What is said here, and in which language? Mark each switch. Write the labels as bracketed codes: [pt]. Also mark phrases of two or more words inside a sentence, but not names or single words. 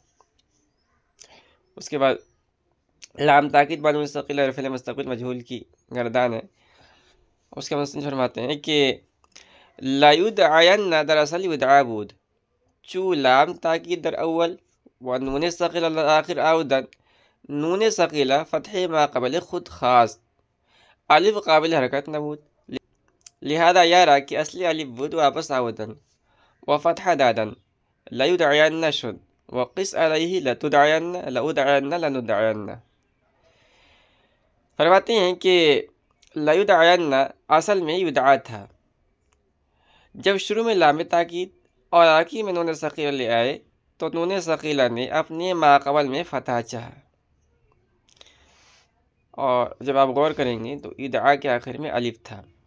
[ur] اس کے بعد لام تاکید بانون ثقیلہ اور فعل مستقبل مجہول کی گردان ہے۔ اس کے مصنف فرماتے ہیں کہ [ar] لا يدعين [fa] دراصل يدعى بود چو لام تاکید در اول و نون ثقیلہ در آخر عودن نون ثقیلہ فتح ما قبل خود خواست الف قابل حرکت نبود لہذا یارا کہ اصلی الف بود واپس عودن و فتح دادن لا يدعين شد [ar] وقس علیہ لتدعین لأدعین لندعین۔ [ur] فرماتے ہیں کہ [ar] لا يدعين [ur] اصل میں یدعا تھا، جب شروع میں لام تاکید اور آخر میں نون ثقیلہ لے آئے تو نون ثقیلہ نے اپنے ما قبل میں فتح چاہا، اور جب آپ غور کریں گے تو ادعا کے آخر میں الف تھا۔